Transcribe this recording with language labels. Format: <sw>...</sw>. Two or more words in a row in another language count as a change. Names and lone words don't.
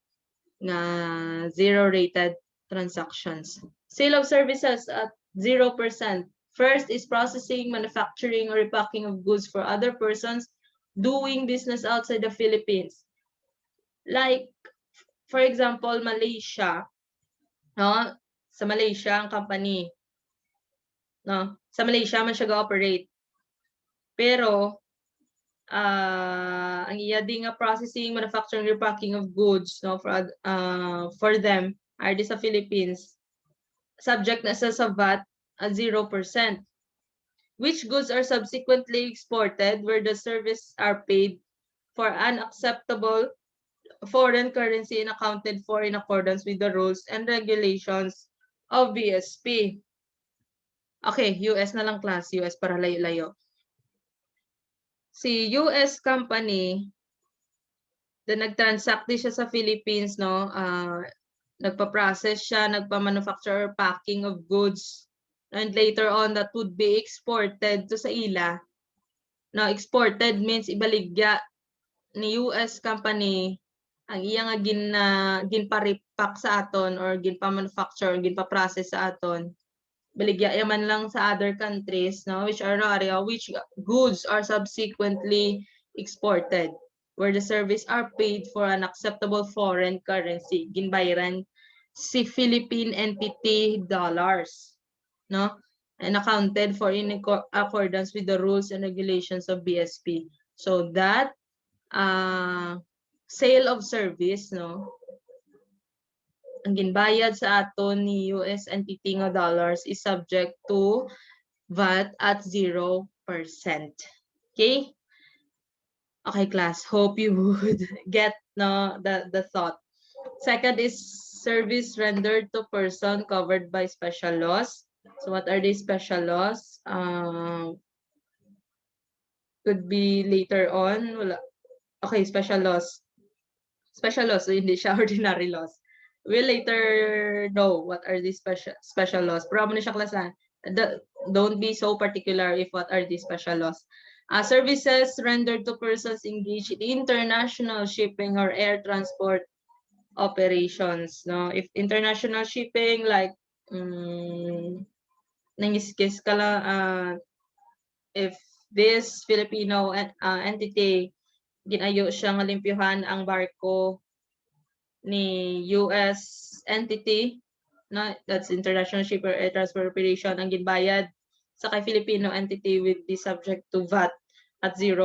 <en>Na 0 rated transactions. Sale of services at 0%. First is processing, manufacturing, or repacking of goods for other persons doing business outside the Philippines. Like, for example, Malaysia, no?</en> <hil>Sa Malaysia, ang company, no? Sa Malaysia man siya ga-operate. Pero, ang iya di nga processing, manufacturing,</hil> <en>repacking of goods,</en> <hil>no?</hil> <en>For them, are</en> <hil>di sa</hil> <en>Philippines. Subject</en> <hil>na sa</hil> <en>VAT at 0%. Which goods are subsequently exported where the service are paid for unacceptable foreign currency and accounted for in accordance with the rules and regulations of BSP.</en> <hil>Okay, US na lang class, US para layo-layo. Si US company, na nag-transact siya sa Philippines, no? Nagpa-process siya,</hil> <en>nagpa-manufacture packing of goods. And later on, that would be exported to</en> <hil>sa ila. Now, exported means ibaligya ni US company ang iya nga ginpa-repack sa aton or ginpa-manufacture or ginpa-process sa aton. Baligya yaman lang sa</hil> <en>other countries, no, which are area which goods are subsequently exported where the service are paid for an acceptable foreign currency.</en> <hil>Ginbayaran si Philippine entity dollars, no?</hil> <en>And accounted for in accordance with the rules and regulations of BSP. So that sale of service,</en> <hil>no, ang ginbayad sa aton ni</hil> <en>US entity nga dollars is subject to VAT at 0%. Okay? Okay, class. Hope you would get the thought. Second is service rendered to person covered by special laws. So what are these special laws? Could be later on.</en> <hil>Wala.</hil> <en>Okay, special laws. Special laws, so</en> <hil>hindi siya</hil> <en>ordinary laws. We'll later know what are these special laws.</en> <hil>Pero mo na siya klasan.</hil> <en>Don't be so particular if what are these special laws. Services rendered to persons engaged in international shipping or air transport operations. No, if international shipping, like</en> <hil>nangiskis ka lang,</hil> <en>if this Filipino entity</en> <hil>ginayo siya nga limpyuhan ang barko ni</hil> <en>US entity, no, that's international shipper air transport operation,</en> <hil>ang ginbayad sa kay</hil> <en>Filipino entity with the subject to VAT at 0%.</en>